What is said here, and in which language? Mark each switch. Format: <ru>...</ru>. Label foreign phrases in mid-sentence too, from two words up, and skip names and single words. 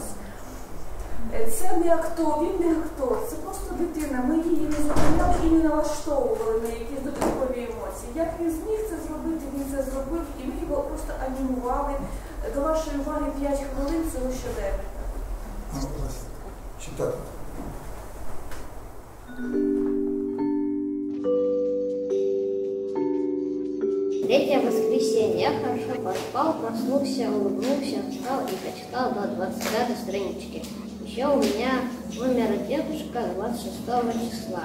<uk>Це не актор, він не актор, це просто дитина. Ми її не зупиняли і не налаштовували на якісь додаткові емоції. Як він зміг це зробити, він це зробив, і ми його просто анімували. До вашої уваги 5 хвилин цього щоденника. Читати.</uk> <ru>Третье воскресенье. Я хорошо поспал, проснулся, улыбнулся, встал и прочитал до 25 странички. Еще у меня умер дедушка 26 числа.</ru>